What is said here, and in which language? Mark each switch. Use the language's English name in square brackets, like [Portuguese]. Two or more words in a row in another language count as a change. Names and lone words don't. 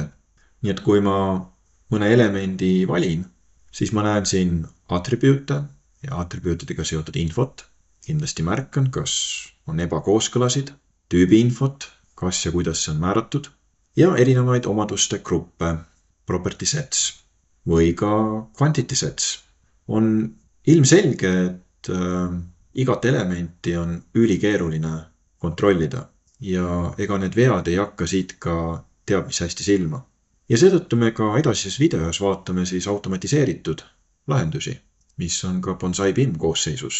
[Estonian] Nii et kui ma mõne elemendi valin, siis ma näen siin attribuute ja attribuutidega seotud infot. Kindlasti märkan, kas on ebakooskõlasid, tüübi infot, kas ja kuidas see on määratud ja erinevaid omaduste gruppe, [English] property sets [Estonian] või ka [English] quantity sets. [Estonian] On ilmselge, et igat elementi on ülikeeruline kontrollida ja ega need vead ei hakka siit ka teab mis hästi silma. Ja seetõttu me ka edasises videos vaatame siis automatiseeritud lahendusi, mis on ka Bonsai BIM koosseisus.